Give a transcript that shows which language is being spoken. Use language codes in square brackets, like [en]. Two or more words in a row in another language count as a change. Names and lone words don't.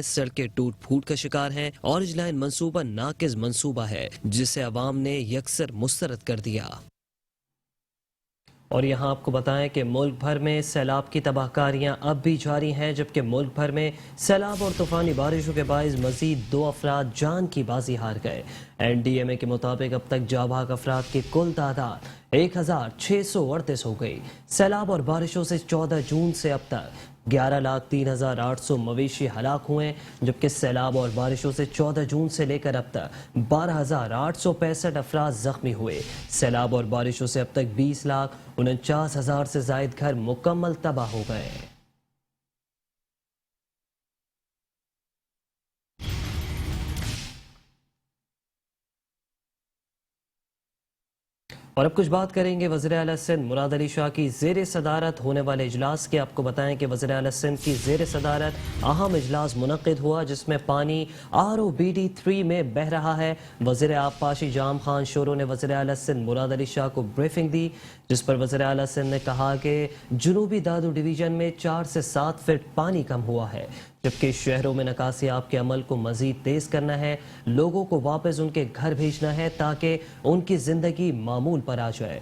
[ur] سڑکیں ٹوٹ پھوٹ کا شکار ہیں. اورنج لائن منصوبہ ناقص منصوبہ ہے جسے عوام نے یکسر مسترد کر دیا. اور یہاں آپ کو بتائیں کہ ملک بھر میں سیلاب کی تباہ کاریاں اب بھی جاری ہیں, جبکہ ملک بھر میں سیلاب اور طوفانی بارشوں کے باعث مزید 2 افراد جان کی بازی ہار گئے. NDMA کے مطابق اب تک جاں بحق افراد کی کل تعداد 1638 ہو گئی. سیلاب اور بارشوں سے 14 جون سے اب تک 11,03,800 مویشی ہلاک ہوئے، جبکہ سیلاب اور بارشوں سے 14 جون سے لیکر اب تک 12,865 افراد زخمی ہوئے. سیلاب اور بارشوں سے اب تک 20,49,000 سے زائد گھر مکمل تباہ ہو گئے. اور اب کچھ بات کریں گے وزیر اعلیٰ سندھ مراد علی شاہ کی زیر صدارت ہونے والے اجلاس کے. آپکو بتائیں کہ وزیر اعلیٰ سندھ کی زیر صدارت اہم اجلاس منعقد ہوا، جس میں پانی ROBD 3 میں بہہ رہا ہے. وزیر آبپاشی جام خان شورو نے وزیر اعلیٰ سندھ مراد علی شاہ کو بریفنگ دی، جس پر وزیر اعلیٰ سندھ نے کہا کہ جنوبی دادو ڈویژن میں 4 سے 7 فیٹ پانی کم ہوا ہے، جبکہ شہروں میں نکاسی آب کے عمل کو مزید تیز کرنا ہے، لوگوں کو واپس انکے گھر بھیجنا ہے تاکہ انکی زندگی معمول پر آ جائے.